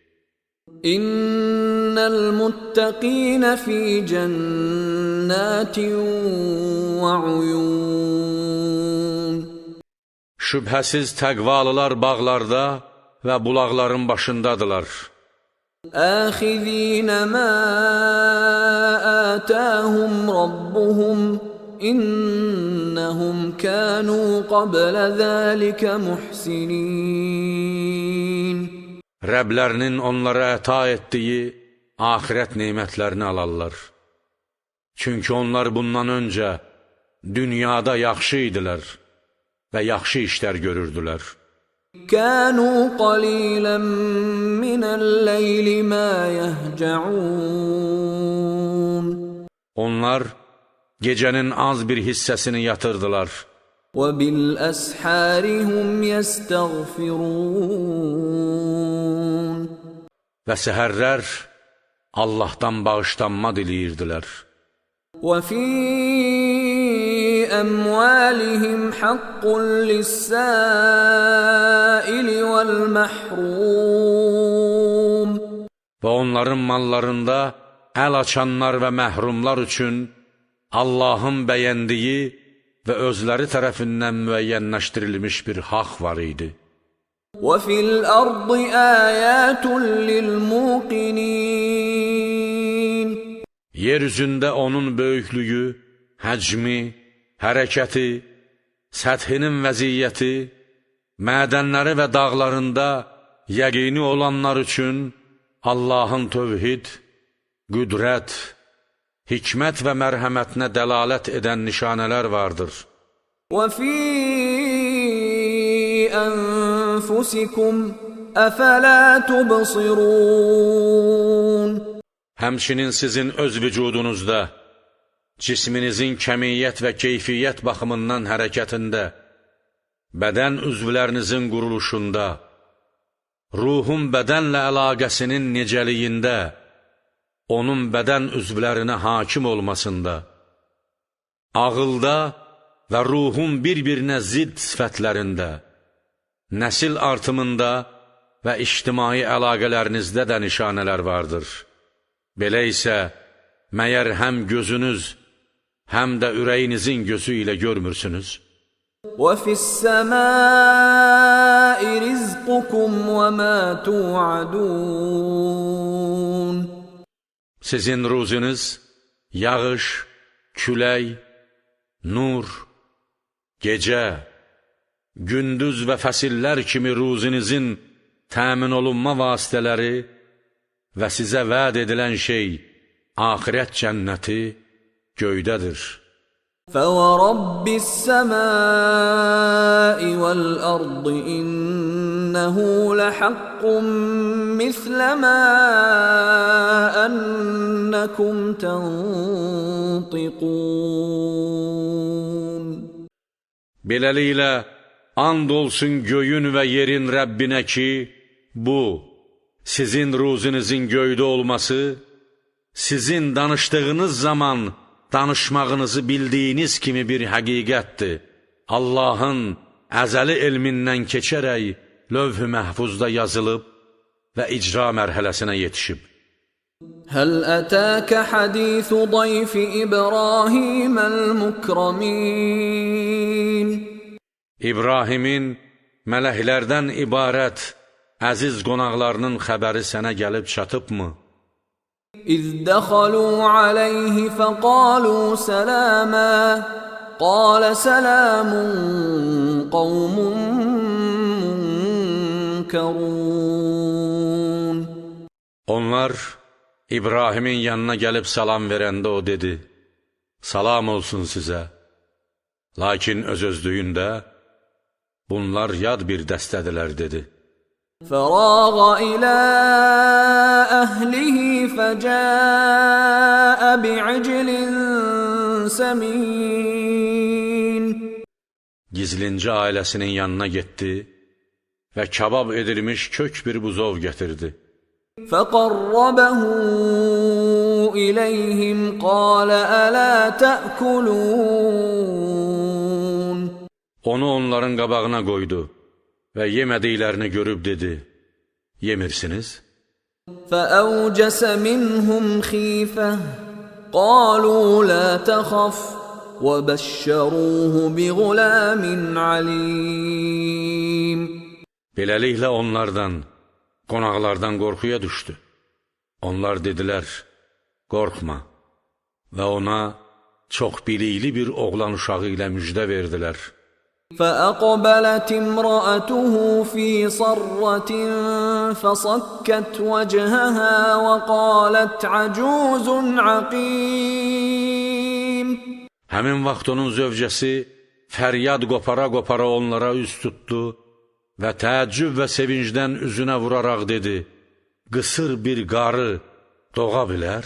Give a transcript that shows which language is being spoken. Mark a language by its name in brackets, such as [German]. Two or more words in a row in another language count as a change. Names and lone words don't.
[Arabic] إن المتقين في جنات وعيون. [Azerbaijani] Şübhəsiz təqvalılar bağlarda və bulaqların başındadılar. [Arabic] آخذين ما آتاهم ربهم. إنهم كانوا قبل ذلك محسنين. [Azerbaijani] Rəblərinin onlara əta etdiyi axirət nemətlərini alarlar. Çünki onlar bundan öncə dünyada yaxşı idilər və yaxşı işlər görürdülər. [Arabic] كانوا قليلا من الليل ما يهجعون. [Azerbaijani] Onlar gecənin az bir hissəsini yatırdılar. [Arabic] وبالأسحار هم يستغفرون. [Azerbaijani] Və səhərlər Allahdan bağışlanma diləyirdilər. [Arabic] وفي أموالهم حق للسائل والمحروم. [Azerbaijani] Və onların mallarında əl açanlar və məhrumlar üçün Allahın bəyəndiyi və özləri tərəfindən müəyyənləşdirilmiş bir haqq var idi. [Arabic] وفي الأرض آيات للموقنين. [Azerbaijani] Yer üzündə onun böyüklüyü, həcmi, hərəkəti, səthinin vəziyyəti, mədənləri və dağlarında yəqini olanlar üçün Allahın tövhid, qüdrət, hikmət və mərhəmətinə dəlalət edən nişanələr vardır. [Arabic] وفي أنفسكم أفلا تبصرون. [Azerbaijani] Həmçinin sizin öz vücudunuzda, cisminizin kəmiyyət və keyfiyyət baxımından hərəkətində, bədən üzvlərinizin quruluşunda, ruhun bədənlə əlaqəsinin necəliyində, onun bədən üzvlərinə hakim olmasında, ağılda və ruhun bir-birinə zidd sifətlərində, nəsil artımında və ictimai əlaqələrinizdə də nişanələr vardır. Belə isə, məyər həm gözünüz, həm də ürəyinizin gözü ilə görmürsünüz? [Arabic] وَفِي السَّمَاءِ رِزْقُكُمْ وَمَا تُوعَدُونَ. [Azerbaijani] Sizin ruzunuz, yağış, külək, nur, gecə, gündüz və fəsillər kimi ruzunuzun təmin olunma vasitələri və sizə vəd edilən şey, axirət cənnəti göydədir. [Arabic] فَوَرَبِّ السَّمَاءِ وَالْأَرْضِ إِنَّهُ لَحَقٌّ مِثْلَ مَا أَنَّكُمْ تَنْطِقُونَ. [Azerbaijani] Beləliklə, and olsun göyün və yerin Rəbbinə ki, bu, sizin ruzunuzun göydə olması, sizin danışdığınız zaman danışmağınızı bildiyiniz kimi bir həqiqətdir. Allahın əzəli elmindən keçərək lövh-ü məhfuzda yazılıb və icra mərhələsinə yetişib. [Arabic] هَلْ أَتَاكَ حَدِيثُ ضَيْفِ إِبْرَاهِيمَ الْمُكْرَمِينَ. [Azerbaijani] İbrahimin mələklərdən ibarət əziz qonaqlarının xəbəri sənə gəlib çatıbmı? [Arabic] إِذْ دَخَلُوا عَلَيْهِ فَقَالُوا سَلَامًا قَالَ سَلَامٌ قَوْمٌ مُنْكَرُونَ. [Azerbaijani] Onlar İbrahimin yanına gəlib salam verəndə o dedi, salam olsun sizə. Lakin öz-özlüyündə, bunlar yad bir dəstədilər, dedi. [Arabic] فَرَاغَ إِلَى أَهْلِهِ فَجَاءَ بِعِجْلٍ سَمِينٍ. [Azerbaijani] Gizlincə ailəsinin yanına getdi və kabab edilmiş kök bir buzov gətirdi. [Arabic] فَقَرَّبَهُ إِلَيْهِمْ قَالَ أَلَا تَأْكُلُونَ. [Azerbaijani] Onu onların qabağına qoydu və yemədiklərini görüb dedi, yemirsiniz? [Arabic] فَأَوْجَسَ مِنْهُمْ خِيفَةً قَالُوا لَا تَخَفْ وَبَشَّرُوهُ بِغُلَامٍ عَلِيمٍ. [Azerbaijani] Beləliklə onlardan, qonaqlardan qorxuya düşdü. Onlar dedilər, qorxma və ona çox bilikli bir oğlan uşağı ilə müjdə verdilər. [Arabic] فأقبلت امرأته في صرة فصكت وجهها وقالت عجوز عقيم. [Azerbaijani] Həmin vaxt onun zövcəsi fəryad qopara-qopara onlara üz tutdu və təəccüb və sevincdən üzünə vuraraq dedi: qısır bir qarı doğa bilər?